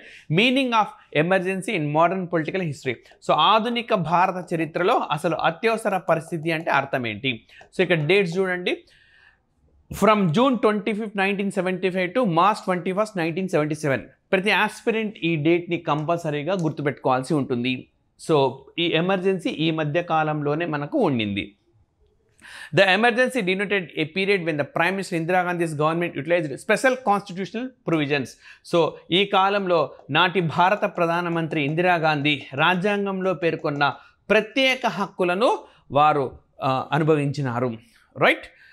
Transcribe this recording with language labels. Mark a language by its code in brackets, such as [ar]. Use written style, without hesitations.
[en] Meaning of emergency in modern political history. [te] So ఆధునిక భారత చరిత్రలో అసలు అత్యవసర పరిస్థితి అంటే అర్థం ఏంటి? సో ఇక్కడ డేట్స్ చూడండి. [en] From June 25, 1975 to March 21, 1977. [te] ప్రతి ఆస్పిరెంట్ ఈ డేట్ని కంపల్సరీగా గుర్తుపెట్టుకోవాల్సి ఉంటుంది. సో ఈ ఎమర్జెన్సీ ఈ మధ్య కాలంలోనే మనకు ఉండింది. [en] The emergency denoted a period when the Prime Minister Indira Gandhi's government utilized special constitutional provisions. [te] So, ఈ కాలంలో నాటి భారత ప్రధానమంత్రి ఇందిరాగాంధీ రాజ్యాంగంలో పేర్కొన్న ప్రత్యేక హక్కులను వారు అనుభవించినారు. రైట్?